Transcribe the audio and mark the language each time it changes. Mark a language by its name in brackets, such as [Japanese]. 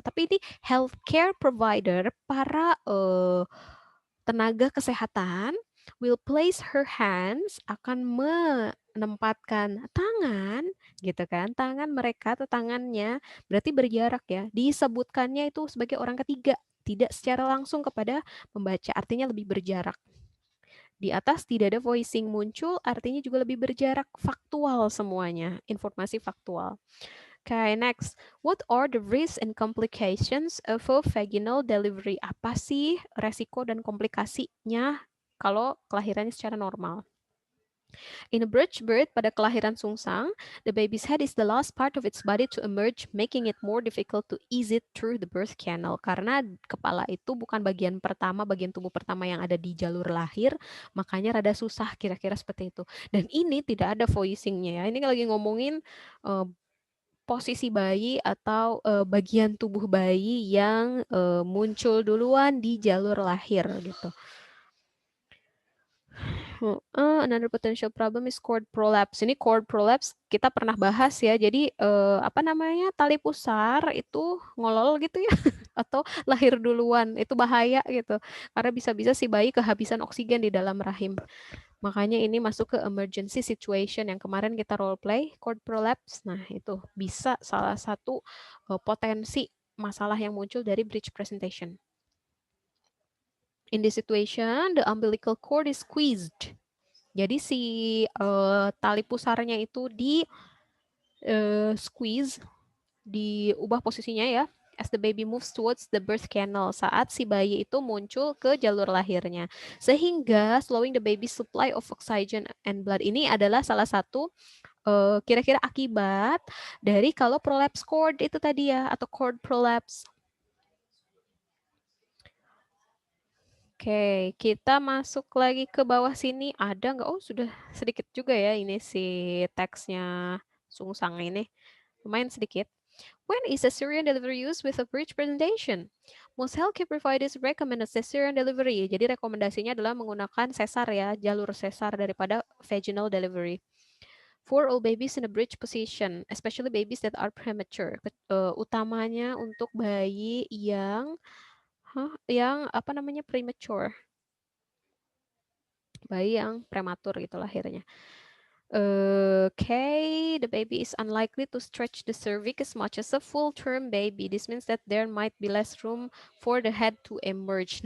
[Indonesian] Tapi ini healthcare provider, para tenaga kesehatan [English] will place her hands, [Indonesian] akan menempatkan tangan gitu kan, tangan mereka atau tangannya berarti berjarak ya, disebutkannya itu sebagai orang ketiga, tidak secara langsung kepada pembaca, artinya lebih berjarak. Di atas tidak ada voicing muncul, artinya juga lebih berjarak, faktual semuanya, informasi faktual. [English] Okay, next. What are the risks and complications of a vaginal delivery? [Indonesian] Apa sih resiko dan komplikasinya kalau kelahirannya secara normal? [English] In a breech birth, [Indonesian] pada kelahiran sungsang, [English] the baby's head is the last part of its body to emerge, making it more difficult to ease it through the birth canal. [Indonesian] Karena kepala itu bukan bagian pertama, bagian tubuh pertama yang ada di jalur lahir, makanya rada susah kira-kira seperti itu. Dan ini tidak ada voicingnya ya. Ini lagi ngomongin posisi bayi atau bagian tubuh bayi yang muncul duluan di jalur lahir gitu. [English] Another potential problem is cord prolapse. [Indonesian] Ini cord prolapse kita pernah bahas ya. Jadi apa namanya, tali pusar itu ngolol gitu ya, atau lahir duluan, itu bahaya gitu. Karena bisa-bisa si bayi kehabisan oksigen di dalam rahim. Makanya ini masuk ke emergency situation yang kemarin kita role play, cord prolapse. Nah itu bisa salah satu potensi masalah yang muncul dari breech presentation. [English] In this situation, the umbilical cord is squeezed. [Indonesian] Jadi si tali pusarnya itu di squeeze, diubah posisinya ya, [English] as the baby moves towards the birth canal, [Indonesian] saat si bayi itu muncul ke jalur lahirnya. Sehingga [English] slowing the baby's supply of oxygen and blood. [Indonesian] Ini adalah salah satu kira-kira akibat dari kalau prolapse cord itu tadi ya, atau cord prolapse. Oke, kita masuk lagi ke bawah sini. Ada nggak? Oh, sudah sedikit juga ya ini si teksnya sungsang ini. Lumayan sedikit. [English] When is cesarean delivery used with a breech presentation? Most healthcare providers recommend a cesarean delivery. [Indonesian] Jadi rekomendasinya adalah menggunakan sesar ya, jalur sesar daripada vaginal delivery. [English] For all babies in a breech position, especially babies that are premature. [Indonesian] Utamanya untuk bayi yang apa namanya, premature. bayi yang prematur gitu lahirnya. [English] Okay, the baby is unlikely to stretch the cervix as much as a full-term baby. This means that there might be less room for the head to emerge.